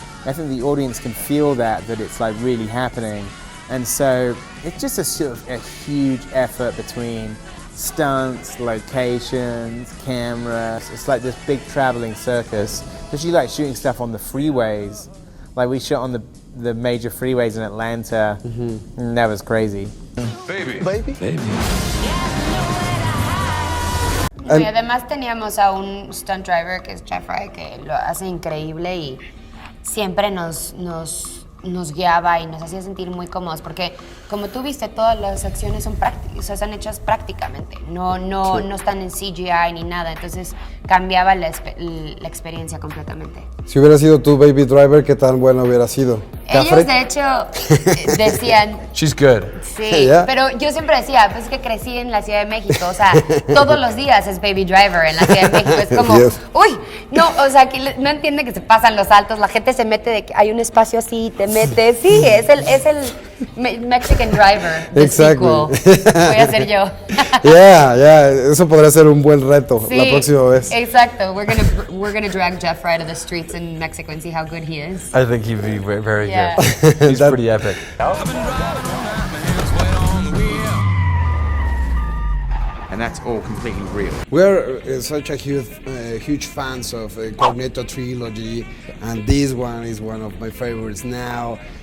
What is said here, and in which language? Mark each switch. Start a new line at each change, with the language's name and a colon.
English: I think the audience can feel that it's like really happening. And so it's just a sort of a huge effort between stunts, locations, cameras. It's like this big traveling circus, especially like shooting stuff on the freeways. Like we shot on the major freeways in Atlanta, and that was crazy. Baby.
Spanish: Y además teníamos a un stunt driver que es Jeffrey, que lo hace increíble y siempre nos guiaba y nos hacía sentir muy cómodos, porque como tú viste, todas las acciones son prácticas, o sea, están hechas prácticamente, no están en CGI ni nada, entonces cambiaba la experiencia completamente. Si hubiera sido tu Baby Driver, ¿qué tan bueno hubiera sido? Ellos de hecho decían...
English: She's good.
Spanish: Sí,
English: Yeah.
Spanish: Pero yo siempre decía, pues que crecí en la Ciudad de México, o sea, todos los días es Baby Driver en la Ciudad de México, es como,
English: Yes.
Spanish: uy, no, o sea, que no entiende que se pasan los saltos, la gente se mete de que hay un espacio así, te metes, sí, es el Mexican Driver del sequel. Voy a ser yo.
English: Yeah,
Spanish: eso podría ser un buen reto Sí, la próxima vez. exacto,
English: we're gonna drag Jeff Wright to the streets in Mexico and see how good he is. I think he'd be very Yeah. good. He's pretty epic. And that's all completely real. We're such a huge fans of Cornetto trilogy, and this one is one of my favorites now.